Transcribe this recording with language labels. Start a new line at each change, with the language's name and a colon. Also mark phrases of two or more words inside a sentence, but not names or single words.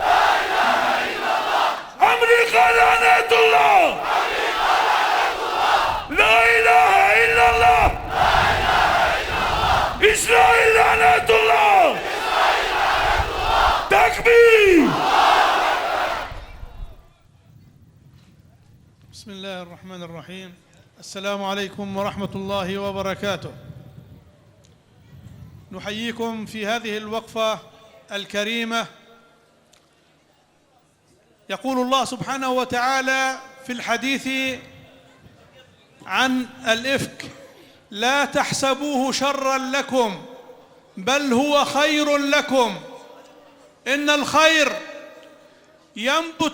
Turkish: Amerika lanetullah!
Arabic: لا إله إلا الله!
Turkish: İsrail lanetullah! Tekbir!
Arabic: بسم الله الرحمن الرحيم السلام عليكم ورحمة الله وبركاته نحييكم في هذه الوقفة الكريمة يقول الله سبحانه وتعالى في الحديث عن الإفك لا تحسبوه شرا لكم بل هو خير لكم إن الخير ينبت